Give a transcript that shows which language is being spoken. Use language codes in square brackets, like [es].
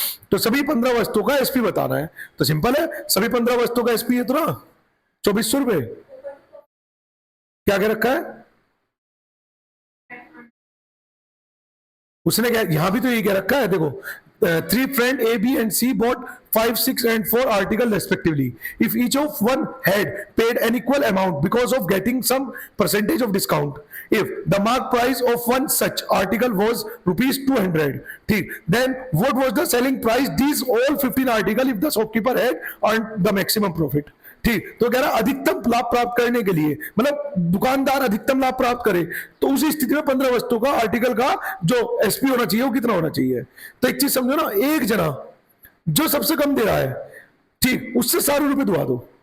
[hi] तो सभी 15 वस्तुओं का एसपी बताना है। तो सिंपल है, सभी 15 वस्तुओं का एसपी इतना 2400 रुपए। क्या कह रखा है उसने? क्या यहां भी तो यही कह रखा है, देखो, [en] 3 friend A, B and C bought 5, 6 and 4 articles respectively. If each of one had paid an equal amount because of getting some percentage of discount, if the mark price of one such article was rupees 200, then what was the selling price these all 15 articles if the shopkeeper had earned the maximum profit? [hi] ठीक, तो कह रहा अधिकतम लाभ प्राप्त करने के लिए, मतलब दुकानदार अधिकतम लाभ प्राप्त करे, तो उसी स्थिति में 15 वस्तुओं का आर्टिकल का जो एसपी होना चाहिए वो कितना होना चाहिए? तो एक चीज समझो ना, एक जना जो सबसे कम दे रहा है, ठीक, उससे सारे रुपए दुआ दो।